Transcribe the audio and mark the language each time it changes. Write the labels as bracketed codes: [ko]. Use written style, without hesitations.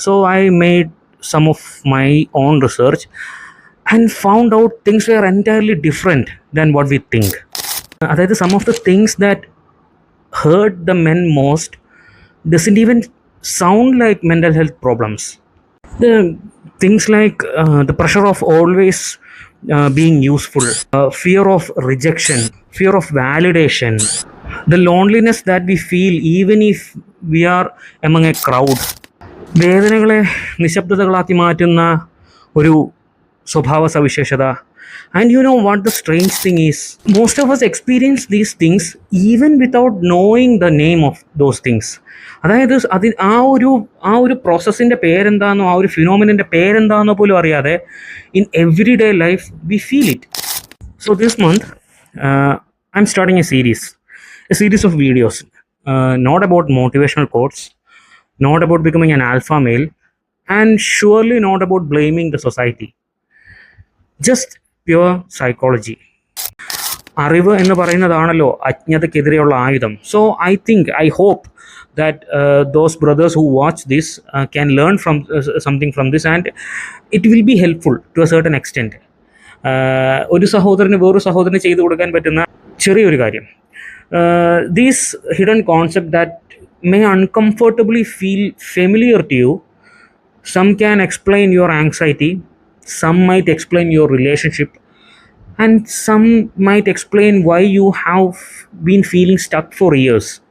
[en] So I made some of my own research and found out things were entirely different than what we think. അതായത് some of the things that hurt the men most doesn't even sound like mental health problems. The things like the pressure of always being useful, fear of rejection, fear of validation, the loneliness that we feel even if we are among a crowd. [ml] വേദനകളെ നിശബ്ദതകളാക്കി മാറ്റുന്ന ഒരു സ്വഭാവ സവിശേഷത. [en] And you know what the strange thing is? Most of us experience these things even without knowing the name of those things. [ml] അതായത് ആ ഒരു പ്രോസസ്സിൻ്റെ പേരെന്താണെന്നോ ആ ഒരു ഫിനോമിനൻ്റെ പേരെന്താണെന്നോ പോലും അറിയാതെ [en] In every day life we feel it. So this month I'm starting a series of videos, not about motivational quotes, not about becoming an alpha male, and surely not about blaming the society. Just pure psychology. [ml] അറിവ് എന്ന് പറയുന്നതാണല്ലോ അജ്ഞതയ്ക്കെതിരെയുള്ള ആയുധം. [en] So I hope that those brothers who watch this can learn from something from this, and it will be helpful to a certain extent. [ml] ഒരു സഹോദരന് വേറൊരു സഹോദരന് ചെയ്തു കൊടുക്കാൻ പറ്റുന്ന ചെറിയൊരു കാര്യം. [en] These hidden concept that may uncomfortably feel familiar to you, some can explain your anxiety, some might explain your relationship, and some might explain why you have been feeling stuck for years.